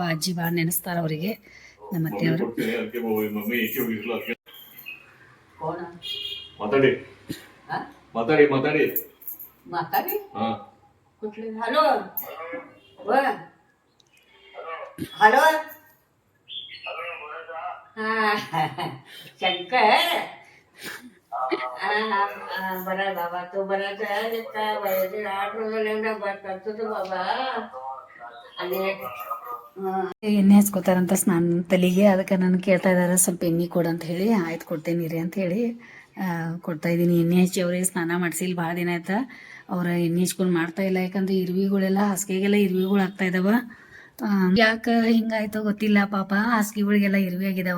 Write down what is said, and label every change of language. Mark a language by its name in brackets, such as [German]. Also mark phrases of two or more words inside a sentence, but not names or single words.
[Kannada] ಅಜ್ಜಿ ಭಾಳ ನೆನೆಸ್ತಾರೆ ಅವರಿಗೆ ನಮ್ಮ ಅತ್ತೆಯವರು. ಮಾತಾಡಿ ಮಾತಾಡಿ ಮಾತಾಡಿ ಮಾತಾಡಿ. [English] hello hello [Marathi] शंकर बरा बाबा तो बरा वयाचे 8 रोज करतो तो बाबा. आणि [Kannada] ಎಣ್ಣೆ ಹಚ್ಕೋತಾರಂತ ಸ್ನಾನ ತಲೆಗೆ. ಅದಕ್ಕೆ ನಾನು ಕೇಳ್ತಾ ಇದ್ದಾರೆ ಸ್ವಲ್ಪ ಎಣ್ಣೆ ಕೊಡು ಅಂತ ಹೇಳಿ. ಆಯ್ತು ಕೊಡ್ತೇನೆ ರೀ ಅಂತ ಹೇಳಿ ಕೊಡ್ತಾಯಿದ್ದೀನಿ. ಎಣ್ಣೆ ಹಚ್ಚಿ ಅವ್ರಿಗೆ ಸ್ನಾನ ಮಾಡಿಸಿ ಇಲ್ಲಿ ಭಾಳ ದಿನ ಆಯ್ತಾ. ಅವ್ರ ಎಣ್ಣೆ ಹಚ್ಕೊಂಡು ಮಾಡ್ತಾ ಇಲ್ಲ. ಯಾಕಂದ್ರೆ ಇರುವಿಗಳೆಲ್ಲ ಹಾಸಿಗೆಗೆಲ್ಲ ಇರುವಿಗಳು ಆಗ್ತಾ ಇದಾವ. ಯಾಕೆ ಹಿಂಗಾಯ್ತೋ ಗೊತ್ತಿಲ್ಲ, ಪಾಪ ಹಾಸಿಗೆಗಳಿಗೆಲ್ಲ ಇರುವೆ ಆಗಿದಾವ.